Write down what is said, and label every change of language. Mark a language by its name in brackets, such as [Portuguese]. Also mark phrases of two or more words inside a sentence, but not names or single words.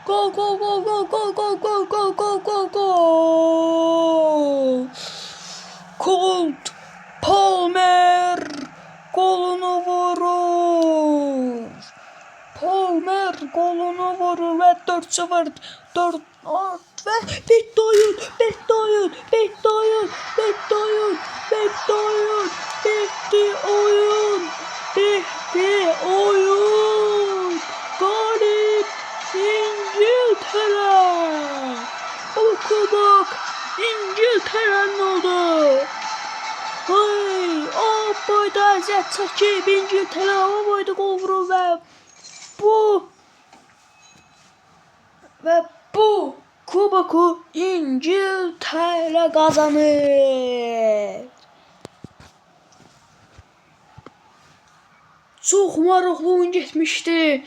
[Azerbaijani] Colt Palmer golunu vurur. Və 4-0 və bitti oyun. Bitti oyun. [Turkish] Galip İngiltere. [Azerbaijani] O kubok İngiltere'nin oldu. Ay, o boyda əziyyət çəkib İngiltere o boyda qol vurur və bu kuboku İngiltere qazanır. Çox maraqlı oyun getmişdi.